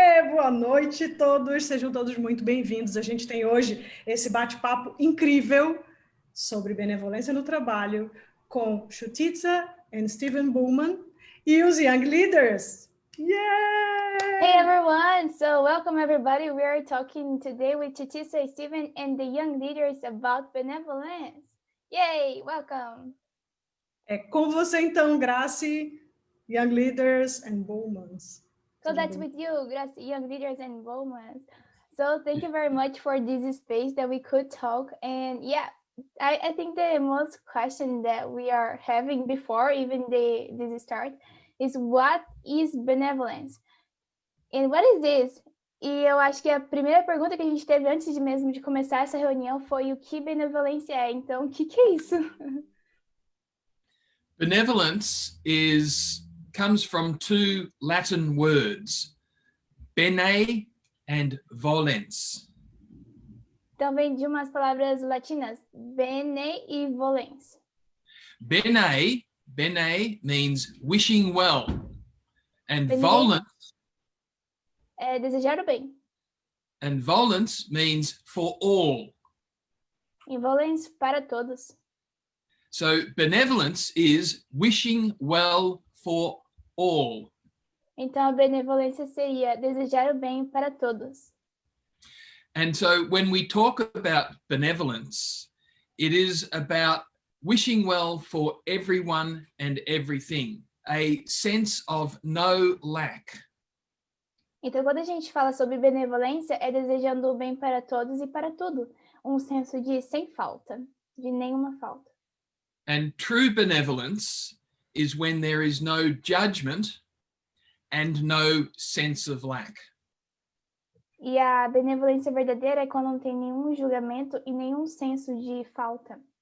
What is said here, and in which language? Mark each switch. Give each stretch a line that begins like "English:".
Portuguese: Boa noite a todos, sejam todos muito bem-vindos. A gente tem hoje esse bate-papo incrível sobre benevolência no trabalho com Shutitsa e Steven Bullman e os Young Leaders. Yay!
English: Hey everyone! So welcome everybody. We are talking today with Shutitsa, Steven, and the Young Leaders about benevolence. Yay! Welcome!
Portuguese: É com você então, Gracie, Young Leaders and Bullmans.
English: So that's with you, Gracie, Young Leaders and Bowman. So thank you very much for this space that we could talk. And yeah, I think the most question that we are having before even this start is what is benevolence? And what is this?
Portuguese: E eu acho que a primeira pergunta que a gente teve antes de mesmo de começar essa reunião foi o que benevolência é. Então, o que é isso?
English: benevolence comes from two Latin words, bene and volens.
Portuguese: Então, vem de umas palavras latinas, bene e volens.
English: Bene means wishing well, and
Latin: Bene. volens
Portuguese: É desejar o bem.
English: and volens means for all.
Portuguese: E volens para todos.
English: So benevolence is wishing well for all.
Portuguese: Então, a benevolência seria desejar o bem para todos.
English: And so when we talk about benevolence, it is about wishing well for everyone and everything, a sense of no lack.
Portuguese: Então, quando a gente fala sobre benevolência, é desejando o bem para todos e para tudo. Um senso de sem falta, de nenhuma falta.
English: And true benevolence is when there is no judgment and no sense of lack.
Portuguese: E a benevolência verdadeira é quando não tem nenhum julgamento e nenhum senso de falta.